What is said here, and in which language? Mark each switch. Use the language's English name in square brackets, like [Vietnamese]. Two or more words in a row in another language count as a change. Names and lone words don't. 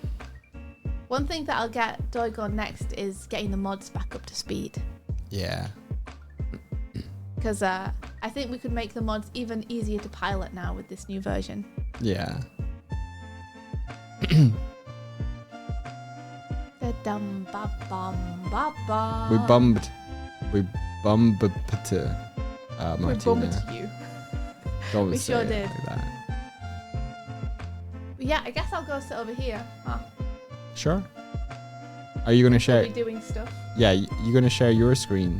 [English] One thing that I'll get Doig on next is getting the mods back up to speed. Yeah. Because I think we could make the mods even easier to pilot now with this new version. Yeah. Da-dum, ba-bum, ba-bum. We bumped to We Martina. bumped you. Don't We say sure it did. like that. Yeah, I guess I'll go sit over here. Huh? Sure. Are you gonna We'll share? be doing stuff. Yeah, you're gonna share your screen.